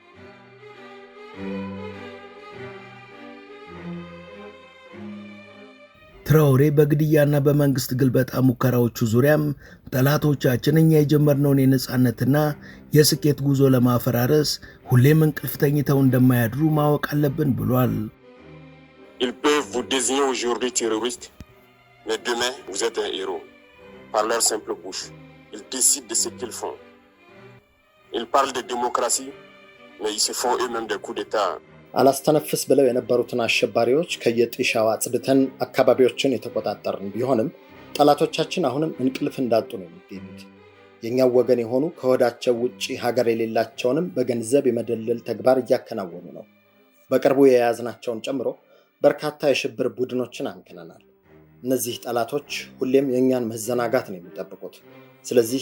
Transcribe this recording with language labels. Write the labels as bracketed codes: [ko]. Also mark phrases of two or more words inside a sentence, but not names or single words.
[am] ትራኦሬ በግድያና በመንግስት ግልበጣ ሙከራዎቹ ዙሪያም ጠላቶቻችን እኛ የጀመርነውን የነጻነትና የስኬት ጉዞ ለማፈራረስ ሁሌም እንቅልፍ ተኝተው እንደማያድሩ ማወቅ አለብን ብሏል። [fr] Ils peuvent vous désigner aujourd'hui terroriste, mais demain vous êtes un héros par leur simple bouche. Ils décident de ce qu'ils font. Ils parlent de démocratie, mais ils se font eux-mêmes des coups d'état. [am] አላስተነፍስ ብለው የነበሩትን አሸባሪዎች ከየጥሻው አጽድተን አካባቢዎችን የተቆጣጠርን ቢሆንም ጠላቶቻችን አሁንም እንቅልፍ እንዳጡ ነው የሚገኙት። የኛው ወገን የሆኑ ከወዳቸው ውጪ ሀገር የሌላቸውንም በገንዘብ የመደለል ተግባር እያከናወኑ ነው። በቅርቡ የያዝናቸውን ጨምሮ በርካታ የሽብር ቡድኖችን አምክነናል። እነዚህ ጠላቶች ሁሌም የኛን መዘናጋት ነው የሚጠብቁት። ስለዚህ